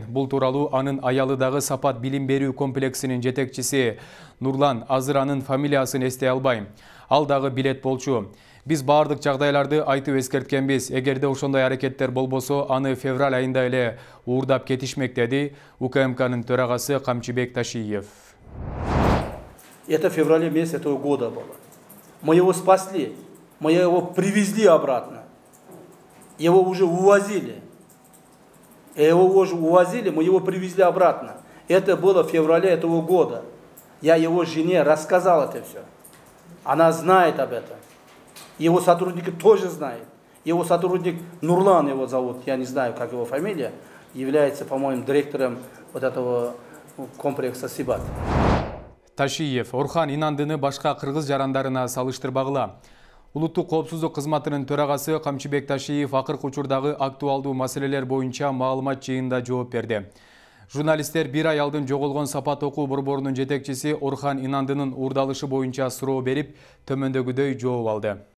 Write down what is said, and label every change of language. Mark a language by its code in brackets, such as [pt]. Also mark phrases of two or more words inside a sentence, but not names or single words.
[ky] Бул тууралуу анын аялыдагы Сапат билим берүү комплексинин жетекчиси Нурлан, азыр анын фамилиясын эстей албайм. Ал дагы билет болчу. Биз баардык жагдайларды айтып эскерткенбиз. Эгерде ошондой аракеттер болбосо, аны февраль айында эле уурдап кетишмек, деди УКМКнын төрагасы Камчыбек Ташиев. [ru] Это в феврале месяце этого года было. Мы его спасли, мы его привезли обратно. Его уже увозили. Его уже увозили, мы его привезли обратно. Это было в феврале этого года. Я его жене рассказал это все. Она знает об этом. Его сотрудники тоже знают. Его сотрудник Нурлан его зовут, я не знаю, как его фамилия, является, по-моему, директором вот этого комплекса Сибат. [ky] Ташиев Орхан Инандыны башка кыргыз жарандарына салыштырбагыла. Улуттук коопсуздук кызматынын төрагасы Камчыбек Ташиев акыркы учурдагы актуалдуу маселелер боюнча маалымат жыйынында жооп берди. Журналисттер бир ай алдын жоголгон Сапат окуу борборунун жетекчиси Орхан Инандынын уурдалышы боюнча суроо берип, төмөндөгүдөй жооп алды.